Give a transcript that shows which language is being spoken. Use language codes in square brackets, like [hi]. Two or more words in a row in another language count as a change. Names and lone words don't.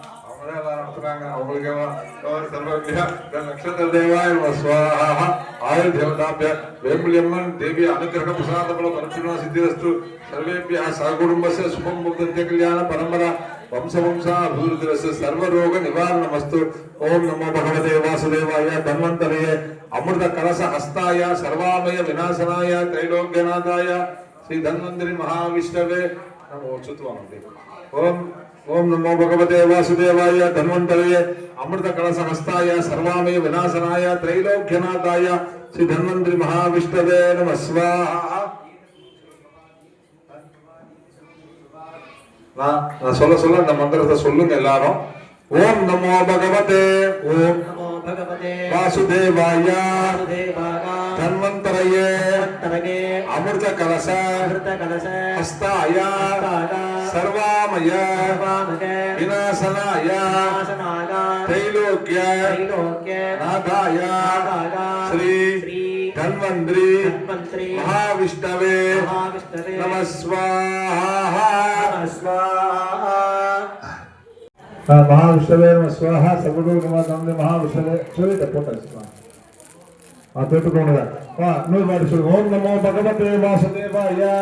[sa] नक्षत्र देवाय नमः स्वाहा आयु देवताभ्य वेम्बुलियम्मन देवी अनुग्रह प्रसाद बल परिपूर्ण सिद्धिरस्तु सर्वेभ्यः सहकुटुम्बस्य शुभं भवतु कल्याण परंपरा वंशवंशाभिवृद्धिरस्य सर्वरोग निवारणमस्तु ओम नमो भगवते वासुदेवाय धन्वन्तरे अमृत कलश हस्ताय सर्वामय विनाशनाय त्रैलोक्यनाथाय श्री धन्वन्तरि महाविष्णवे ओम ओम नमो भगवते वासुदेवाय धन्वन्तरे अमृत कलश हस्ताय सर्वामय विनाशनाय त्रैलोक्यनाथाय श्री धन्वन्तरि महाविष्णवे नमः स्वाहा [ta] நான் சொல்ல அந்த மந்திரத்தை சொல்லுங்க எல்லாரும் [sa] ஓம் நமோ பகவதே வாசுதேவாய தன்வந்தரயே அமிர்த கலச ஹஸ்தாய சர்வாமய விநாசனாய தைலோக்ய நாதாய ஸ்ரீ धन्वंतरि महाविष्णवे नमः स्वाहा महाविष्णवे नमः स्वाहा सर्वलोक निवारणं महाविष्णवे [hi] चलिए फोटो [sa] ओम नमो भगवते वासुदेवाय